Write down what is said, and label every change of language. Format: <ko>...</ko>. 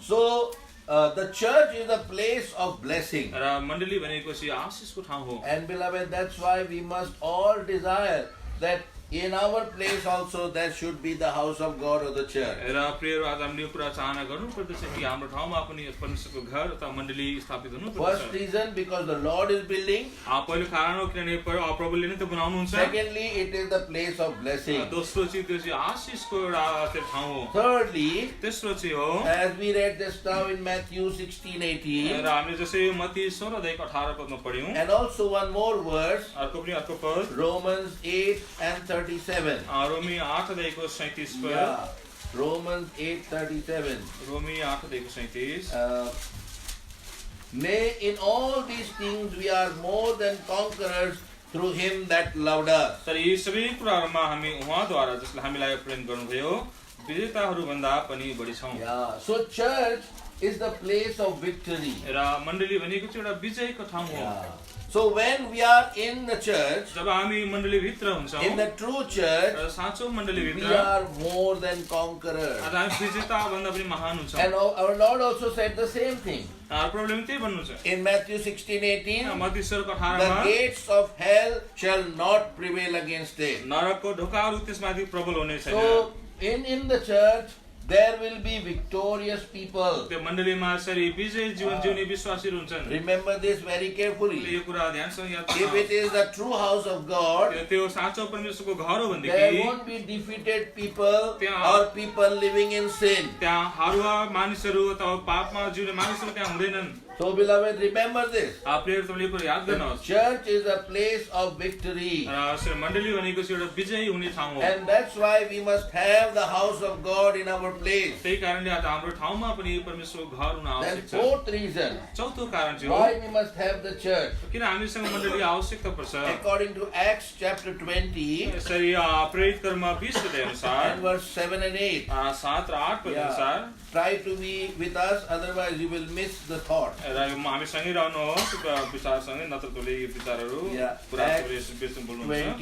<en>So the church is a place of blessing.</en> <ne>र मण्डली भनेको चाहिँ आशीषको ठाउँ हो।</ne> <en>And beloved, that's why we must all desire that in our place also there should be the house of God or the church.</en> <ne>र प्रियहरू आज हामीले यो कुरा चाहना गर्नुपर्दछ कि हाम्रो ठाउँमा पनि परमेश्वरको घर अथवा मण्डली स्थापित हुनुपर्दछ।</ne> <en>First reason, because the Lord is building.</en> <ne>पहिलो कारण हो किनभने प्रभुले नै त बनाउनुहुन्छ।</ne> <en>Secondly, it is the place of blessing.</en> <ne>दोस्रो चाहिँ त्यो चाहिँ आशीषको एउटा ठाउँ हो।</ne> <en>Thirdly,</en> <ne>तेस्रो चाहिँ हो</ne> <en>as we read just now in Matthew 16:18,</en> <ne>र हामीले जसै मत्ती 16:18 पदमा पढ्यौं</ne> <en>and also one more verse,</en> <ne>अर्को पनि अर्को पद</ne> <en>Romans 8 and 37.</en> <ne>रोमी 8:37 पद</ne> <en>Yeah, Romans 8:37.</en> <ne>रोमी 8:37</ne> <en>Nay, in all these things we are more than conquerors through him that loved us.</en> <ne>तर यी सबै कुराहरुमा हामी उहाँद्वारा जसले हामीलाई प्रेम गर्नुभयो विजेताहरू भन्दा पनि बढी छौं।</ne> <en>Yeah, so church is the place of victory.</en> <ne>र मण्डली भनेको चाहिँ एउटा विजयको ठाउँ हो।</ne> <en>Yeah. So when we are in the church,</en> <ne>जब हामी मण्डली भित्र हुन्छौं</ne> <en>in the true church,</en> <ne>र साँचो मण्डली</ne> <en>we</en> <ne>भित्र</ne> <en>are more than conquerors.</en> <ne>आज हामी विजेता भन्दा पनि महान हुन्छौं।</ne> <en>And our Lord also said the same thing.</en> <ne>Problem त्यही भन्नुहुन्छ।</ne> <en>In Matthew 16:18,</en> <ne>मत्ती 16:18</ne> <en>the</en> <ne>मा</ne> <en>gates of hell shall not prevail against it.</en> <ne>नरकको ढोकाहरू त्यसमाथि प्रबल हुने छैन।</ne> <en>So in the church, there will be victorious people.</en> <ne>त्यो मण्डलीमा यसरी विजय जीवन जिउने विश्वासीहरू हुन्छन्।</ne> <en>Remember this very carefully.</en> <ne>यो कुरा ध्यानसँग याद</ne> <en>If it is the true house of God,</en> <ne>त्यो साँचो परमेश्वरको घर हो</ne> <en>there</en> <ne>भनेदेखि</ne> <en>won't be defeated people or people living in sin.</en> <ne>त्यहाँ हारुवा मानिसहरू अथवा पापमा जिउने मानिसहरू त्यहाँ हुँदैनन्।</ne> <en>So beloved, remember this.</en> <ne>प्रियहरू तपाईँले यो कुरा याद</ne> <en>The</en> <ne>गर्नुहोस्।</ne> <en>church is a place of victory.</en> <ne>र मण्डली भनेको चाहिँ एउटा विजयी हुने ठाउँ हो।</ne> <en>And that's why we must have the house of God in our place.</en> <ne>त्यही कारणले आज हाम्रो ठाउँमा पनि परमेश्वरको घर हुन</ne> <en>Then</en> <ne>आवश्यक छ।</ne> <en>fourth reason</en> <ne>चौथो कारण चाहिँ हो</ne> <en>why we must have the church.</en> <ne>किन हामीसँग मण्डली आवश्यकता पर्छ।</ne> <en>According to Acts chapter 20</en> <ne>यसरी प्रेरित कर्म 20 अध्याय अनुसार</ne> <en>and verse 7 and 8.</en> <ne>7 र 8 पद अनुसार</ne> <en>Try to be with us, otherwise you will miss the thought.</en> <ne>र हामी सँगै रहनुहोस् विचारसँगै नत्र तोले यो विचारहरू पुरा बेच्नु बोल्नुहुन्छ।</ne>